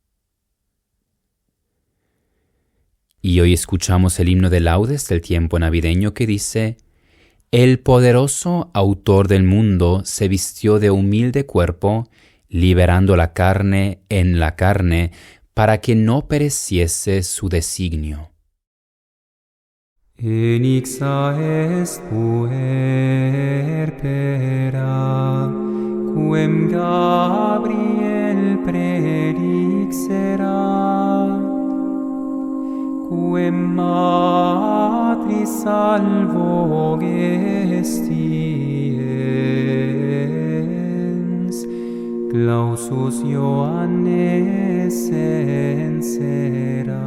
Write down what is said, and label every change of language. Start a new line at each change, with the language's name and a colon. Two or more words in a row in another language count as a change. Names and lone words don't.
Spanish: Y hoy escuchamos el himno de laudes del tiempo navideño que dice: El poderoso autor del mundo se vistió de humilde cuerpo, liberando la carne en la carne, para que no pereciese su designio.
Latin: Enixa est puer pera, quem Gabriel predixera, quem matris salvo gestiens, clausus Ioannes ensera.